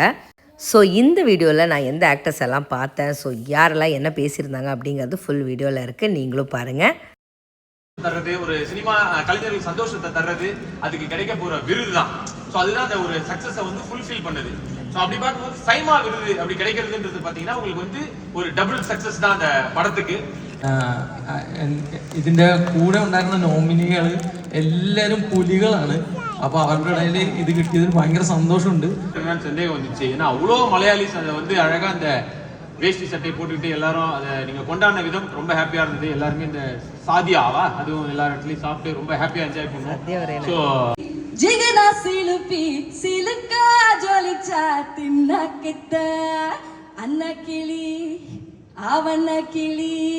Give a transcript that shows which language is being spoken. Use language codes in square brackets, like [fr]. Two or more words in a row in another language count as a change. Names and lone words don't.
[ta] ஸோ இந்த வீடியோவில் நான் எந்த ஆக்டர்ஸ் எல்லாம் பார்த்தேன், ஸோ யாரெல்லாம் என்ன பேசியிருந்தாங்க அப்படிங்கிறது [en] full video [ta] இருக்குது. நீங்களும் பாருங்கள். தர்றது ஒரு சினிமா கலைஞர்களுக்கு சந்தோஷத்தை தர்றது, அதுக்கு கிடைக்க போற விருது தான். ஸோ அதுதான் அந்த ஒரு சக்சஸை வந்து ஃபுல்ஃபில் பண்ணுது. ஸோ அப்படி பார்க்கும்போது சைமா விருது அப்படி கிடைக்கிறதுன்றது பார்த்தீங்கன்னா உங்களுக்கு வந்து ஒரு [en] double success [ta] தான் அந்த படத்துக்கு. [ml] ഇതിന്റെ കൂടെ ഉണ്ടായിരുന്ന നോമിനികൾ എല്ലാവരും പുലികളാണ്. അപ്പൊ അവരുടെ ഇടയിൽ ഇത് കിട്ടിയതിൽ ഭയങ്കര സന്തോഷമുണ്ട്. [ta] சந்தேகம் வந்துச்சு. ஏன்னா அவ்வளோ மலையாளிஸ் அதை வந்து அழகா அந்த வேஷ்டி சட்டை போட்டுக்கிட்டு எல்லாரும் அதை நீங்க கொண்டாடின விதம் ரொம்ப ஹாப்பியா இருந்தது. எல்லாருமே இந்த சாதியாவா அதுவும் எல்லா இடத்துலயும் சாப்பிட்டு ரொம்ப [en] happy enjoy [ta] பண்ணோம். ஸோ ஜிகனா சிலுப்பி சிலுக்கா ஜொலிச்சா தின்னக்கிட்ட அன்ன கிளி அவன கிளி